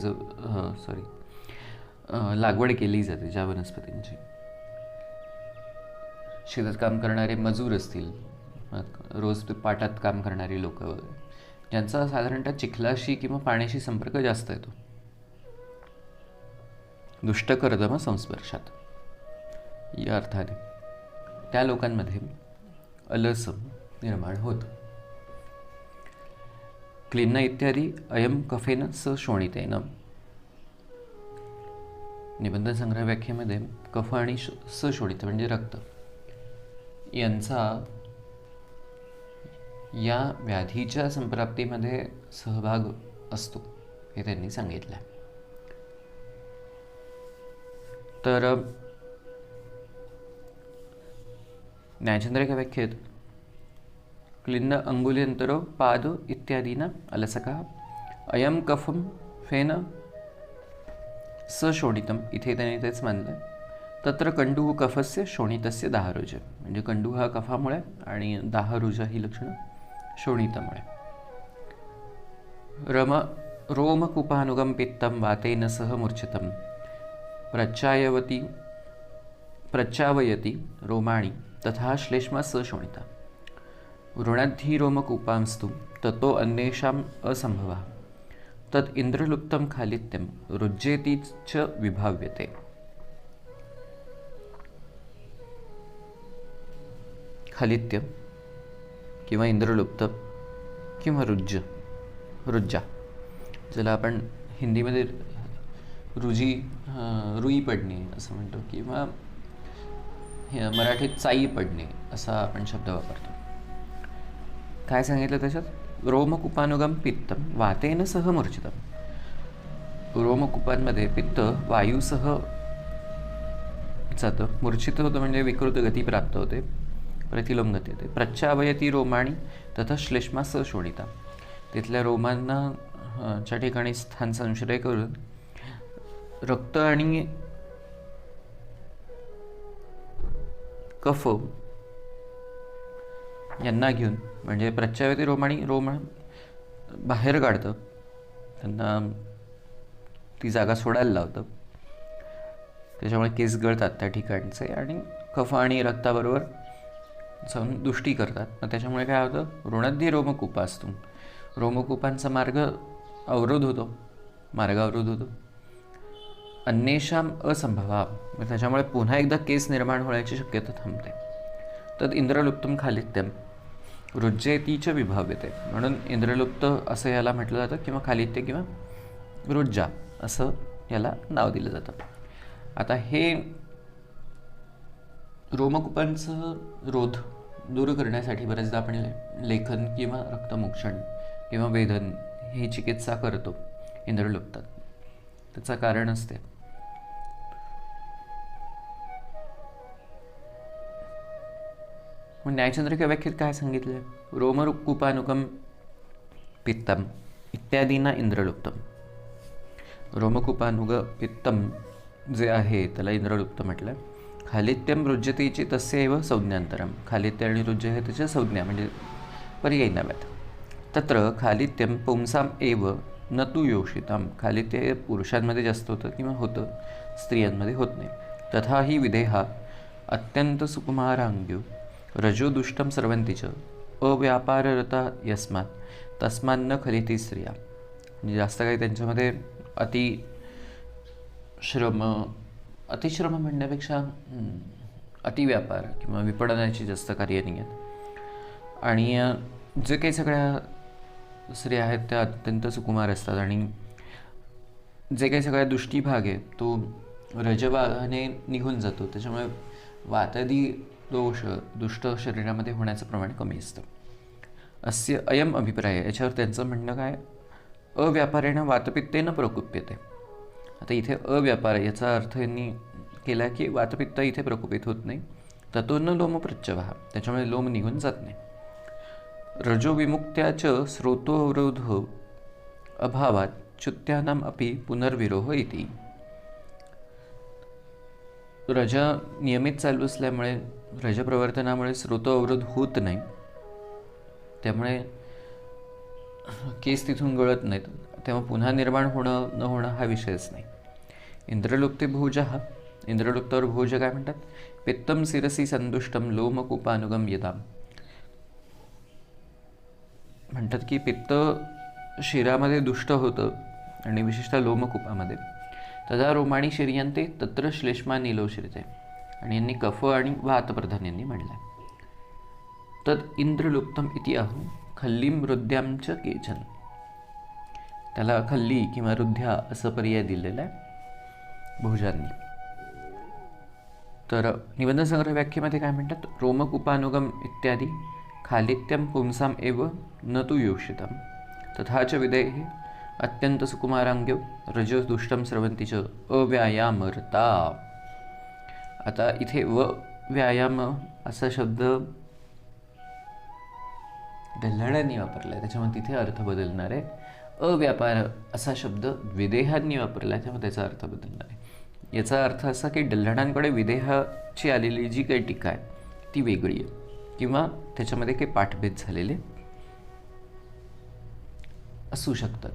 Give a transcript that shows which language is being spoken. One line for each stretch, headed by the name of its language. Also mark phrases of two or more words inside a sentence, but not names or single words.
Marathi: लागवड केली जाते, ज्या वनस्पतींची, शेतात काम करणारे मजूर असतील, रोज पाटात काम करणारी लोक वगैरे, ज्यांचा साधारणतः चिखलाशी किंवा पाण्याशी संपर्क जास्त येतो,
Sanskrit: दुष्टकर्दम संस्पर्शात
Marathi: या अर्थाने त्या लोकांमध्ये अलस निर्माण होतं.
Sanskrit: क्लिन्न इत्यादी अयम कफेन स शोणितेन.
Marathi: निबंध संग्रह व्याख्येमध्ये कफ आणि सशोणित म्हणजे रक्त यांचा या व्याधीच्या संप्राप्तीमध्ये सहभाग असतो हे त्यांनी सांगितलं. तर न्यायचंद्रिका व्याख्येत
Sanskrit: क्लिन्न अंगुल्यंतरो पाद इत्यादीना अलसका अयम कफम फेन सशोणितम.
Marathi: इथे त्याने तेच मानलं.
Sanskrit: तत्र कंडू कफस्य शोणितस्य दाहरुज,
Marathi: म्हणजे कंडू हा कफामुळे आणि दाहरुज ही लक्षणं शोणितामुळे.
Sanskrit: रोमकूपानुगम पित्तम वातेन सह मूर्छितम प्रचावयति रोमाणि तथा श्लेष्मा सशोणिता. वृणद्धि रोमकूपांस्तु ततो अन्येषाम् असंभवः तत् इंद्रलुप्तं खालित्यं रुज्जेति च विभाव्यते.
Marathi: खालित्य किंवा इंद्रलुप्त किंवा रुज्जा, ज्याला आपण हिंदीमध्ये रुई पडणे असं म्हणतो किंवा मराठीत चाई पडणे असा आपण शब्द वापरतो. काय सांगितलं त्याच्यात?
Sanskrit: रोमकूपानुगम पित्तम वातेन सह मूर्छितम.
Marathi: रोमकूपांमध्ये पित्त वायूसह जातं, मूर्छित होतं म्हणजे विकृत गती प्राप्त होते, प्रतिलोम गती होते.
Sanskrit: प्रचावयती रोमाणी तथा श्लेष्मा सशोणिता.
Marathi: तिथल्या रोमांना च्या ठिकाणी स्थान संश्रय करून रक्त आणि कफ यांना घेऊन, म्हणजे
Sanskrit: प्रचावयती रोमाणी
Marathi: रोम बाहेर काढतं, त्यांना ती जागा सोडायला लावतं, त्याच्यामुळे केस गळतात त्या ठिकाणचे, आणि कफ आणि रक्ताबरोबर जाऊन दुष्टी करतात. मग त्याच्यामुळे काय होतं,
Sanskrit: ऋणध्ये रोमकूपास्तू,
Marathi: रोमकूपांचा अवरोध होतो, मार्ग अवरोध होतो.
Sanskrit: अन्येषाम असंभवा,
Marathi: मग त्याच्यामुळे पुन्हा एकदा केस निर्माण होण्याची शक्यता थांबते.
Sanskrit: तद इंद्रलुप्तम खालित्यम रुज्जेतीच विभाव्यते,
Marathi: म्हणून इंद्रलुप्त असं याला म्हटलं जातं, किंवा खालित्य किंवा रुज्जा असं याला नाव दिलं जातं. आता हे रोमकूपांचं रोध दूर करण्यासाठी बरेचदा आपण लेखन किंवा रक्तमोक्षण किंवा वेधन ही चिकित्सा करतो इंद्रलुप्तात. त्याचं कारण असते. मग न्यायचंद्रिका व्याख्येत काय सांगितलं?
Sanskrit: रोमकूपानुकम पित्तम इत्यादींना इंद्रलुप्तम.
Marathi: रोमकूपानुग पित्तम जे आहे त्याला इंद्रलुप्त म्हटलं.
Sanskrit: खालित्यम रुज्यतेची तस्यैव संज्ञांतरम,
Marathi: खालित्य आणि रुज्य हे त्याच्या संज्ञा म्हणजे पर्यायी नव्यात.
Sanskrit: तत्र खालित्यम पुंसाम एव न तू योषिताम,
Marathi: खालित्य हे पुरुषांमध्ये जास्त होतं किंवा होतं, स्त्रियांमध्ये होत नाही.
Sanskrit: तथा ही विधेहा अत्यंत सुकुमारांग्यो रजोदुष्टम सर्वंतीच अव्यापाररता यस्मात् तस्मान्न खलिती स्त्रिया,
Marathi: म्हणजे जास्त काही त्यांच्यामध्ये अतिश्रम म्हणण्यापेक्षा अतिव्यापार किंवा विपणनाची जास्त कार्य नाही आहेत. आणि जे काही सगळ्या स्त्रिया आहेत त्या अत्यंत सुकुमार असतात, आणि जे काही सगळ्या दुष्टी भाग आहे तो रजभागाने निघून जातो. त्याच्यामुळे वातादी दोष दुष्ट शरीरामध्ये होण्याचं प्रमाण कमी असतं.
Sanskrit: अस्य अयम अभिप्राय,
Marathi: याच्यावर त्यांचं म्हणणं काय,
Sanskrit: अव्यापारेनं वातपित्तेनं प्रकुप्यते.
Marathi: आता इथे अव्यापार याचा अर्थ यांनी केला की वातपित्त इथे प्रकोपित होत नाही.
Sanskrit: ततो न लोम प्रत्यवः,
Marathi: त्याच्यामुळे लोम निघून जात नाही.
Sanskrit: रजो विमुक्त्याच स्रोतोवरोध अभावात च्युत्यानाम अपि पुनर्विरोह इति.
Marathi: रज नियमित चालू असल्यामुळे रजप्रवर्तनामुळे स्रोतोवरोध होत नाही, त्यामुळे केस तिथून गळत नाहीत, तेव्हा पुन्हा निर्माण होणं न होणं हा विषयच नाही.
Sanskrit: इंद्रलुप्ते भोजः,
Marathi: इंद्रलुप्तावर भोज काय म्हणतात,
Sanskrit: पित्तम शिरसी संदुष्टम लोमकूपानुगम यदाम,
Marathi: म्हणतात की पित्त शिरामध्ये दुष्ट होतं आणि विशेषतः लोमकूपामध्ये.
Sanskrit: तदा रोमाणी शिर्यंते तत्र श्लेष्मा नीलोश्रिते,
Marathi: आणि यांनी कफ आणि वातप्रधान यांनी म्हणलं.
Sanskrit: तद इंद्रलुप्तम इति आहू खल्लीम रुद्ध्यांच केचन,
Marathi: त्याला खल्ली किंवा रुद्ध्या असं पर्याय दिलेला आहे भोजांनी. तर निबंध संग्रह व्याख्येमध्ये काय म्हणतात,
Sanskrit: रोमकूपानुगम इत्यादी खालित्यम पुंसाम एव न तू योषितम तथाच विधेः अत्यंत सुकुमारांग्यो रजो दुष्टम स्रवंतीच अव्यायामरता.
Marathi: आता इथे व्यायाम असा शब्द डल्हाळ्यांनी वापरला आहे, त्याच्यामुळे तिथे अर्थ बदलणार आहे. अव्यापार असा शब्द विदेहांनी वापरला आहे, त्यामुळे त्याचा अर्थ बदलणार आहे. याचा अर्थ असा की डल्हाळांकडे विदेहाची आलेली जी काही टीका आहे ती वेगळी आहे, किंवा त्याच्यामध्ये काही पाठभेद झालेले असू शकतात.